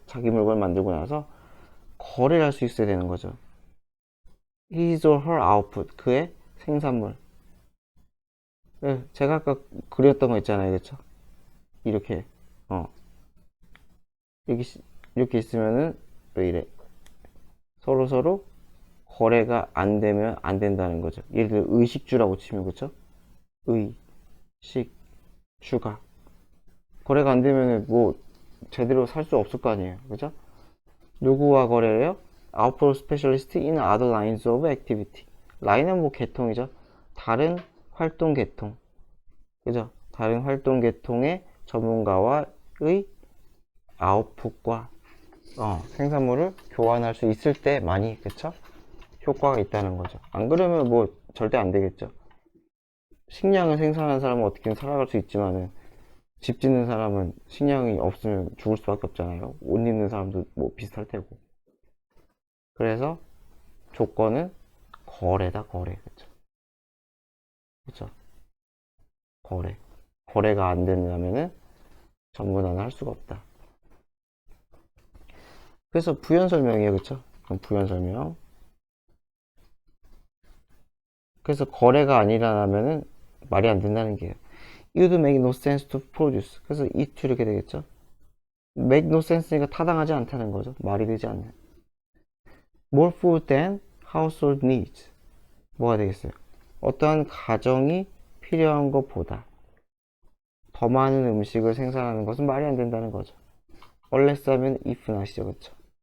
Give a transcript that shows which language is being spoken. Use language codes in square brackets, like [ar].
[ko] 자기 물건 만들고 나서 거래를 할 수 있어야 되는 거죠. [en] his or her output [ko] 그의 생산물. 네, 제가 아까 그렸던 거 있잖아요, 그렇죠? 이렇게 이렇게 있으면은 왜 이래? 서로 거래가 안 되면 안 된다는 거죠. 예를 들어 의식주라고 치면 그렇죠? 의식주가 거래가 안 되면은 뭐 제대로 살 수 없을 거 아니에요, 그죠? 누구와 거래해요? [en] Outpour specialist in other lines of activity. [ko] 라인은 뭐 계통이죠. 다른 활동 계통, 그죠? 다른 활동 계통의 전문가와의 아웃풋과 생산물을 교환할 수 있을 때 많이, 그쵸? 효과가 있다는 거죠. 안 그러면 뭐 절대 안 되겠죠. 식량을 생산하는 사람은 어떻게든 살아갈 수 있지만은 집 짓는 사람은 식량이 없으면 죽을 수밖에 없잖아요. 옷 입는 사람도 뭐 비슷할 테고. 그래서 조건은 거래다, 거래. 그쵸? 그쵸? 거래가 안 된다면은 전문화는 할 수가 없다. 그래서 부연 설명이에요, 그쵸? 그럼 부연 설명. 그래서 거래가 아니라면은 말이 안 된다는 게요. [en] It would make no sense to produce. [ko] 그래서 it 이렇게 되겠죠? [en] make no sense [ko] 니까 타당하지 않다는 거죠. 말이 되지 않는. [en] more food than household needs. [ko] 뭐가 되겠어요? 어떠한 가정이 필요한 것보다 더 많은 음식을 생산하는 것은 말이 안 된다는 거죠. unless 하면 if 나시죠, 그쵸?